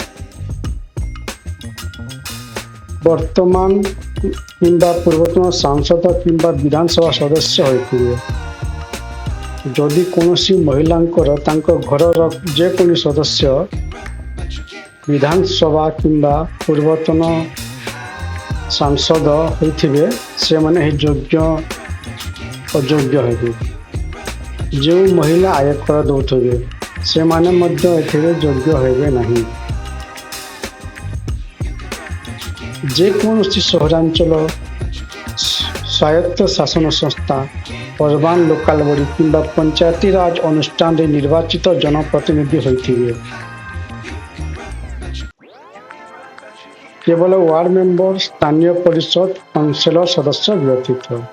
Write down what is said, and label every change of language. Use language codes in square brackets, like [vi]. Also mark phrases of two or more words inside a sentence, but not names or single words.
[or] ବର୍ତ୍ତମାନ କିମ୍ବା ପୂର୍ବତନ ସାଂସଦ କିମ୍ବା ବିଧାନସଭା ସଦସ୍ୟ ହୋଇଥିବେ, ଯଦି କୌଣସି ମହିଳାଙ୍କର ତାଙ୍କ ଘରର ଯେକୌଣସି ସଦସ୍ୟ ବିଧାନସଭା କିମ୍ବା ପୂର୍ବତନ ସାଂସଦ ହୋଇଥିବେ ସେମାନେ ଏହି ଅଯୋଗ୍ୟ ହେବେ। ଯେଉଁ ମହିଳା ଆୟକର ଦେଉଥିବେ ସେମାନେ ମଧ୍ୟ ଏଥିରେ ଯୋଗ୍ୟ ହେବେ ନାହିଁ। ଯେକୌଣସି ସହରାଞ୍ଚଳ ସ୍ୱାୟତ୍ତ ଶାସନ ସଂସ୍ଥା [en] urban local body [or] କିମ୍ବା ପଞ୍ଚାୟତି ରାଜ ଅନୁଷ୍ଠାନ ରେ ନିର୍ବାଚିତ ଜନପ୍ରତିନିଧି ହୋଇଥିବେ। କେବଳ [en] ward member, [or] ସ୍ଥାନୀୟ ପରିଷଦ, କାଉନ୍ସିଲର ସଦସ୍ୟ ବ୍ୟତୀତ।